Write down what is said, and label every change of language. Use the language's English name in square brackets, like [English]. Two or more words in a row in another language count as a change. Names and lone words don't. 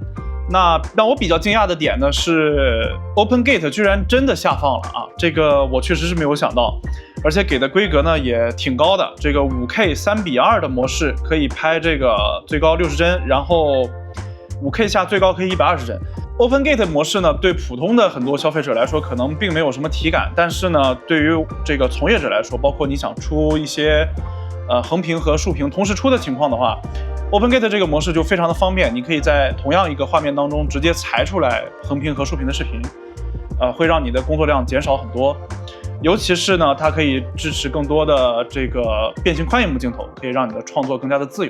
[Chinese] 那讓我比較驚訝的點呢是 OpenGate 居然真的下放了啊，這個我確實是沒有想到，而且給的規格呢也挺高的，這個 5K 3:2的模式可以拍這個最高60帧，然後 5K 下最高可以120帧。OpenGate 模式呢，对普通的很多消費者來說可能并没有什么體感，但是呢，對於這個從業者來說，包括你想出一些橫屏和豎屏同時出的情況的話，OpenGate 這個模式就非常的方便，你可以在同樣一個畫面當中直接裁出來橫屏和豎屏的視頻，會讓你的工作量減少很多。尤其是呢，它可以支持更多的這個變形寬銀幕鏡頭，可以讓你的創作更加的自由。